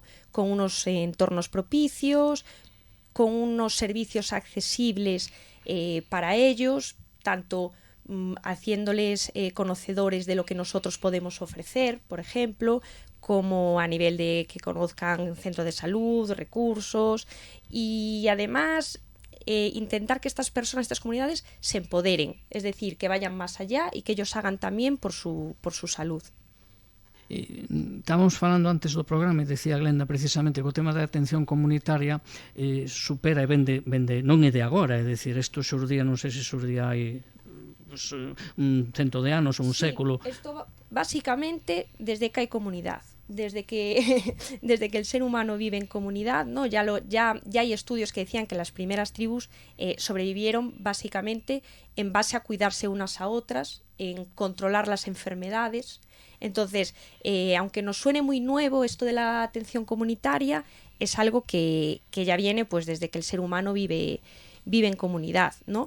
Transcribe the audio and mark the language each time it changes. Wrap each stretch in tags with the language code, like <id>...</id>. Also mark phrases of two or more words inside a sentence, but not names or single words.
<es>Con unos entornos propicios, con unos servicios accesibles para ellos, tanto haciéndoles conocedores de lo que nosotros podemos ofrecer, por ejemplo, como a nivel de que conozcan centro de salud, recursos y además intentar que estas personas, estas comunidades se empoderen, es decir, que vayan más allá y que ellos hagan también por su salud.</es> <gl>Estábamos falando antes do programa e decía Glenda precisamente que o tema da atención comunitaria supera e vende non é de agora, é dicir, isto xurdía, non sei se xurdía hai pues, un cento de anos ou un século. Esto básicamente desde que hai comunidade.</gl> <es>Desde que el ser humano vive en comunidad, ¿no? Ya hay estudios que decían que las primeras tribus sobrevivieron básicamente en base a cuidarse unas a otras, en controlar las enfermedades. Entonces, aunque nos suene muy nuevo esto de la atención comunitaria, es algo que ya viene pues desde que el ser humano vive en comunidad, ¿no?</es>